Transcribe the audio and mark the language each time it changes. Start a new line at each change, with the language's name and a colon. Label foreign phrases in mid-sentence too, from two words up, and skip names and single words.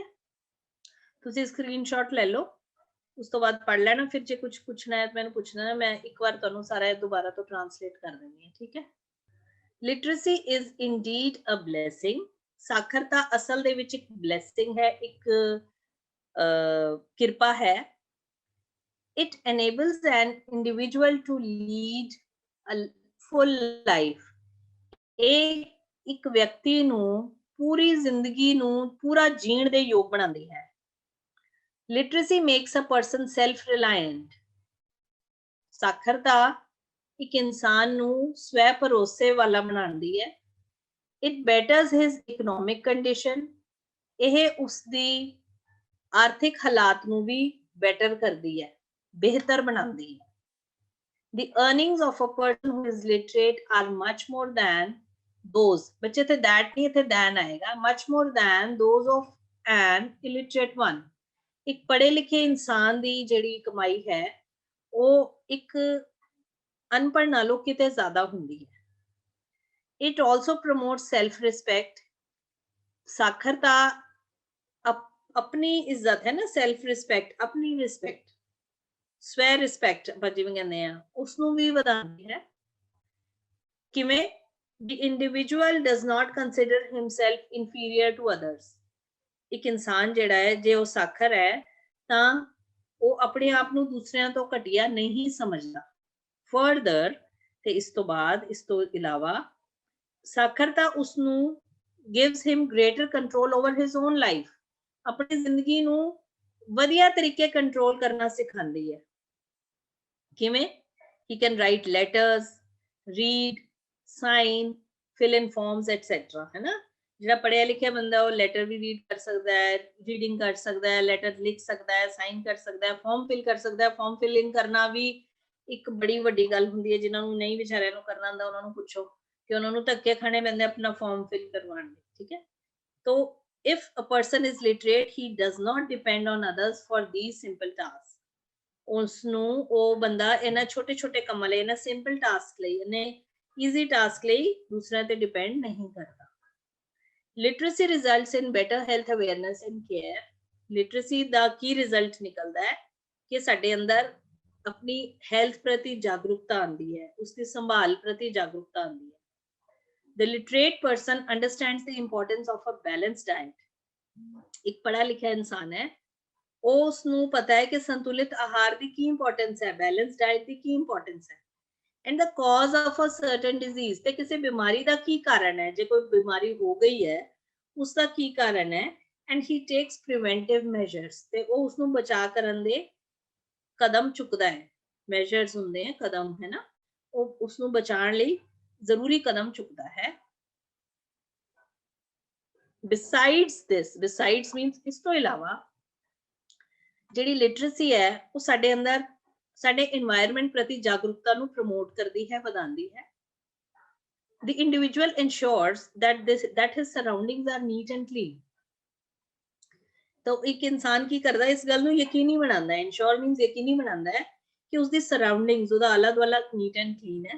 Punjabi: ਤੁਸੀਂ ਸਕਰੀਨਸ਼ਾਟ ਲੈ ਲਓ, ਉਸ ਤੋਂ ਬਾਅਦ ਪੜ੍ਹ ਲੈਣਾ, ਫਿਰ ਜੇ ਕੁਝ ਪੁੱਛਣਾ ਹੈ ਮੈਨੂੰ ਪੁੱਛਣਾ ਹੈ, ਮੈਂ ਇੱਕ ਵਾਰ ਤੁਹਾਨੂੰ ਸਾਰਾ ਦੁਬਾਰਾ ਤੋਂ ਟ੍ਰਾਂਸਲੇਟ ਕਰ ਦਿੰਦੀ ਹਾਂ, ਠੀਕ ਹੈ?
English: Literacy is indeed a blessing.
Punjabi: ਸਾਖਰਤਾ ਅਸਲ ਦੇ ਵਿੱਚ ਇੱਕ ਬਲੇਸਿੰਗ ਹੈ, ਇੱਕ ਕਿਰਪਾ ਹੈ।
English: It enables an individual to lead a full life.
Punjabi: ਇਹ ਇੱਕ ਵਿਅਕਤੀ ਨੂੰ ਪੂਰੀ ਜ਼ਿੰਦਗੀ ਨੂੰ ਪੂਰਾ ਜੀਣ ਦੇ ਯੋਗ ਬਣਾਉਂਦੀ ਹੈ।
English: Literacy makes a person self-reliant.
Punjabi: ਸਾਖਰਤਾ ਇੱਕ ਇਨਸਾਨ ਨੂੰ ਸਵੈ ਭਰੋਸੇ ਵਾਲਾ ਬਣਾਉਂਦੀ ਹੈ।
English: It betters his economic condition.
Punjabi: ਇਹ ਉਸਦੀ ਆਰਥਿਕ ਹਾਲਾਤ ਨੂੰ ਵੀ ਬੈਟਰ ਕਰਦੀ ਹੈ, ਬਿਹਤਰ ਬਣਾਉਂਦੀ ਹੈ।
English: The earnings of a person who is literate are much more than those,
Punjabi: ਬੱਚੇ ਤੇ that ਨਹੀਂ, ਇੱਥੇ than ਆਏਗਾ,
English: much more than those of an illiterate one.
Punjabi: ਇੱਕ ਪੜ੍ਹੇ ਲਿਖੇ ਇਨਸਾਨ ਦੀ ਜਿਹੜੀ ਕਮਾਈ ਹੈ ਉਹ ਇੱਕ ਅਨਪੜ੍ਹ ਨਾਲੋਂ ਕਿਤੇ ਜ਼ਿਆਦਾ ਹੁੰਦੀ ਹੈ।
English: It also promotes self-respect.
Punjabi: ਸਾਖਰਤਾ ਆਪਣੀ ਇੱਜ਼ਤ ਹੈ ਨਾ,
English: self respect,
Punjabi: ਆਪਣੀ ਰਿਸਪੈਕਟ, ਸਵੈ ਰਿਸਪੈਕਟ ਆਪਾਂ ਜਿਵੇਂ ਕਹਿੰਦੇ ਆ, ਉਸਨੂੰ ਵੀ ਵਧਾਉਂਦੀ ਹੈ। ਕਿਵੇਂ?
English: The individual does not consider himself inferior to others.
Punjabi: ਇੱਕ ਇਨਸਾਨ ਜਿਹੜਾ ਹੈ, ਜੇ ਉਹ ਸਾਖਰ ਹੈ ਤਾਂ ਉਹ ਆਪਣੇ ਆਪ ਨੂੰ ਦੂਸਰਿਆਂ ਤੋਂ ਘਟੀਆ ਨਹੀਂ ਸਮਝਦਾ। Further, ਤੇ ਇਸ ਤੋਂ ਬਾਅਦ, ਇਸ ਤੋਂ ਇਲਾਵਾ ਸਾਖਰਤਾ ਉਸਨੂੰ
English: gives him greater control over his own life.
Punjabi: ਆਪਣੀ ਜ਼ਿੰਦਗੀ ਨੂੰ ਵਧੀਆ ਤਰੀਕੇ ਕੰਟਰੋਲ ਕਰਨਾ ਸਿਖਾਉਂਦੀ ਹੈ। ਕਿਵੇਂ?
English: He can write letters, read, sign, fill in forms, etc.
Punjabi: ਹੈ ਨਾ? ਜਿਹੜਾ ਪੜ੍ਹਿਆ ਲਿਖਿਆ ਬੰਦਾ ਉਹ ਲੈਟਰ ਵੀ ਰੀਡ ਕਰ ਸਕਦਾ ਹੈ, ਰੀਡਿੰਗ ਕਰ ਸਕਦਾ ਹੈ, ਲੈਟਰ ਲਿਖ ਸਕਦਾ ਹੈ, ਸਾਈਨ ਕਰ ਸਕਦਾ ਹੈ,
English: form fill
Punjabi: ਕਰ ਸਕਦਾ ਹੈ।
English: form fill in
Punjabi: ਕਰਨਾ ਵੀ ਇੱਕ ਬੜੀ ਵੱਡੀ ਗੱਲ ਹੁੰਦੀ ਹੈ। ਜਿਨ੍ਹਾਂ ਨੂੰ ਨਹੀਂ ਵਿਚਾਰਿਆਂ ਨੂੰ ਕਰਨਾ ਆਉਂਦਾ ਉਹਨਾਂ ਨੂੰ ਪੁੱਛੋ ਕਿ ਉਹਨਾਂ ਨੂੰ ਧੱਕੇ ਖਾਣੇ ਪੈਂਦੇ ਆਪਣਾ
English: form fill
Punjabi: ਕਰਵਾਉਣ ਲਈ, ਠੀਕ ਹੈ?
English: ਤੋ if a person is literate, he does not depend on others for these simple tasks.
Punjabi: ਉਸਨੂੰ ਉਹ ਬੰਦਾ ਇਹਨਾਂ ਛੋਟੇ ਛੋਟੇ ਕੰਮਾਂ ਲਈ, ਇਹਨਾਂ
English: simple task
Punjabi: ਲਈ, ਇਹਨੇ
English: easy task
Punjabi: ਲਈ ਦੂਸਰਿਆਂ ਤੇ ਡਿਪੈਂਡ ਨਹੀਂ ਕਰਦਾ।
English: Literacy results in better health awareness and care.
Punjabi: Literacy ਦਾ ਕੀ ਰਿਜ਼ਲਟ ਨਿਕਲਦਾ ਹੈ ਕਿ ਸਾਡੇ ਅੰਦਰ ਆਪਣੀ ਹੈਲਥ ਪ੍ਰਤੀ ਜਾਗਰੂਕਤਾ ਆਉਂਦੀ ਹੈ, ਉਸਦੀ ਸੰਭਾਲ ਪ੍ਰਤੀ ਜਾਗਰੂਕਤਾ ਆਉਂਦੀ ਹੈ।
English: The literate person understands the importance of a balanced diet.
Punjabi: ਇੱਕ ਪੜ੍ਹਾ ਲਿਖਿਆ ਇਨਸਾਨ ਹੈ, ਉਹ ਉਸਨੂੰ ਪਤਾ ਹੈ ਕਿ ਸੰਤੁਲਿਤ ਆਹਾਰ ਦੀ ਕੀ ਇੰਪੋਰਟੈਂਸ ਹੈ,
English: balanced diet
Punjabi: ਦੀ ਕੀ ਇੰਪੋਰਟੈਂਸ ਹੈ,
English: and the cause of a certain disease,
Punjabi: ਤੇ ਕਿਸੇ ਬਿਮਾਰੀ ਦਾ ਕੀ ਕਾਰਨ ਹੈ, ਜੇ ਕੋਈ ਬਿਮਾਰੀ ਹੋ ਗਈ ਹੈ ਉਸ ਦਾ ਕੀ ਕਾਰਨ ਹੈ,
English: and he takes preventive measures,
Punjabi: ਤੇ ਉਹ ਉਸਨੂੰ ਬਚਾ ਕਰਨ ਦੇ ਕਦਮ ਚੁੱਕਦਾ ਹੈ। measures ਹੁੰਦੇ ਹੈ, ਕਦਮ, ਹੈ ਨਾ? ਉਹ ਉਸਨੂੰ ਬਚਾਉਣ ਲਈ ਜ਼ਰੂਰੀ ਕਦਮ ਚੁੱਕਦਾ ਹੈ।
English: Besides this, besides means
Punjabi: ਇਸ ਤੋਂ ਇਲਾਵਾ ਜਿਹੜੀ ਲਿਟਰੇਸੀ ਹੈ ਉਹ ਸਾਡੇ ਅੰਦਰ ਸਾਡੇ এনवायरमेंट ਪ੍ਰਤੀ ਜਾਗਰੂਕਤਾ ਨੂੰ ਪ੍ਰਮੋਟ ਕਰਦੀ ਹੈ, ਵਧਾਉਂਦੀ ਹੈ।
English: The individual ensures that his surroundings are neat and clean.
Punjabi: ਤਾਂ ਇੱਕ ਇਨਸਾਨ ਕੀ ਕਰਦਾ ਇਸ ਗੱਲ ਨੂੰ ਯਕੀਨੀ ਬਣਾਂਦਾ ਹੈ,
English: ensure means
Punjabi: ਯਕੀਨੀ ਬਣਾਂਦਾ ਹੈ ਕਿ ਉਸਦੀ ਸਰਾਊਂਡਿੰਗਜ਼ ਉਹਦਾ ਆਲਾ ਦੁਆਲਾ
English: neat and clean
Punjabi: है।